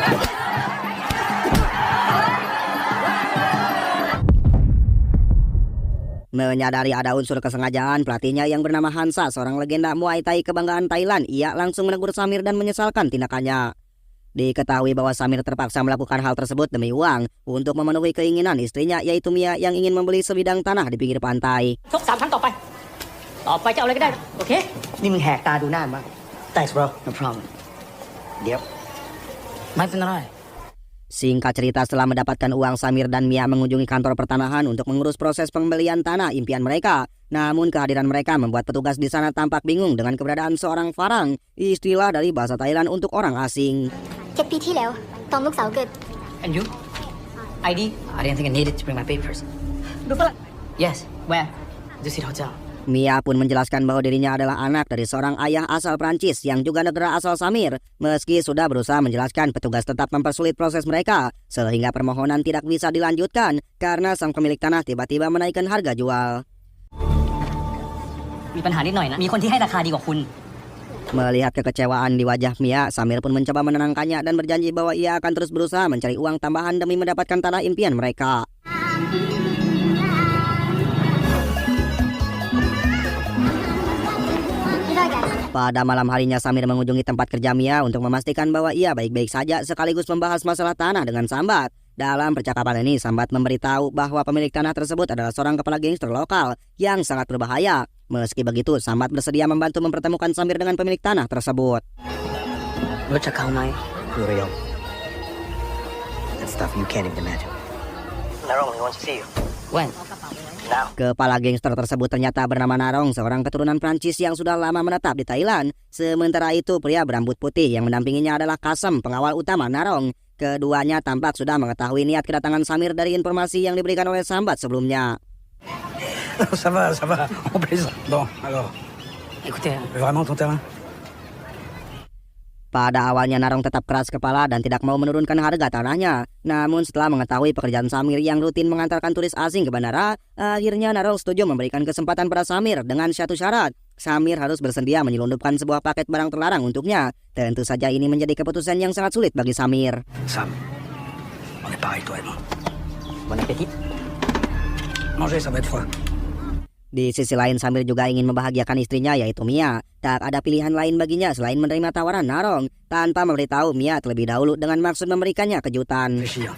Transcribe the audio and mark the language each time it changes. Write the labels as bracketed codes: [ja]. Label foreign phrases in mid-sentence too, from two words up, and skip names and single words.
[id] Menyadari ada unsur kesengajaan, pelatihnya yang bernama Hansa, seorang legenda Muay Thai kebanggaan Thailand, ia langsung menegur Samir dan menyesalkan tindakannya. Diketahui bahwa Samir terpaksa melakukan hal tersebut demi uang untuk memenuhi keinginan istrinya, yaitu Mia yang ingin membeli sebidang tanah di pinggir pantai. [en] Ni [th] มึงแหกตาดูหน้ามั้ง [en] Thanks bro, no problem. Yep. [th] ไม่เป็นไร [id] Singkat cerita, setelah mendapatkan uang, Samir dan Mia mengunjungi kantor pertanahan untuk mengurus proses pembelian tanah impian mereka. Namun kehadiran mereka membuat petugas di sana tampak bingung dengan keberadaan seorang Farang, istilah dari bahasa Thailand untuk orang asing. [th] 7 ปีที่แล้วตอนลูกสาวเกิด [en] And you? ID? I didn't think I needed to bring my papers. Yes. Where? Dusit Hotel. [id] Mia pun menjelaskan bahwa dirinya adalah anak dari seorang ayah asal Prancis yang juga negara asal Samir. Meski sudah berusaha menjelaskan, petugas tetap mempersulit proses mereka, sehingga permohonan tidak bisa dilanjutkan karena sang pemilik tanah tiba-tiba menaikkan harga jual. [th] มีปัญหานิดหน่อยนะ มีคนที่ให้ราคาดีกว่าคุณ [id] Melihat kekecewaan di wajah Mia, Samir pun mencoba menenangkannya dan berjanji bahwa ia akan terus berusaha mencari uang tambahan demi mendapatkan tanah impian mereka. Pada malam harinya, Samir mengunjungi tempat kerja Mia untuk memastikan bahwa ia baik-baik saja sekaligus membahas masalah tanah dengan Sambat. Dalam percakapan ini, Sambat memberitahu bahwa pemilik tanah tersebut adalah seorang kepala gangster lokal yang sangat berbahaya. Meski begitu, Sambat bersedia membantu mempertemukan Samir dengan pemilik tanah tersebut. [en] Lo check out my Real. That stuff you can't even imagine. Narong, he wants to see you. When? Now. [id] Kepala gangster tersebut ternyata bernama Narong, seorang keturunan Prancis yang sudah lama menetap di Thailand. Sementara itu, pria berambut putih yang mendampinginya adalah Kasem, pengawal utama Narong. Keduanya tampak sudah mengetahui niat kedatangan Samir dari informasi yang diberikan oleh Sambat sebelumnya. [fr] Ça va, on plaisante. Bon, alors, Écoutez, vraiment ton terrain? [id] Pada awalnya Narong tetap keras kepala dan tidak mau menurunkan harga tanahnya. Namun setelah mengetahui pekerjaan Samir yang rutin mengantarkan turis asing ke bandara, akhirnya Narong setuju memberikan kesempatan pada Samir dengan satu syarat. Samir harus bersedia menyelundupkan sebuah paket barang terlarang untuknya. Tentu saja ini menjadi keputusan yang sangat sulit bagi Samir. [fr] Sam, on est pareil, toi et moi. bon appétit. Manger, ça va être froid. [id] Di sisi lain, Samir juga ingin membahagiakan istrinya, yaitu Mia. Tak ada pilihan lain baginya selain menerima tawaran Narong tanpa memberitahu Mia terlebih dahulu dengan maksud memberikannya kejutan. [fr] Réfléchir.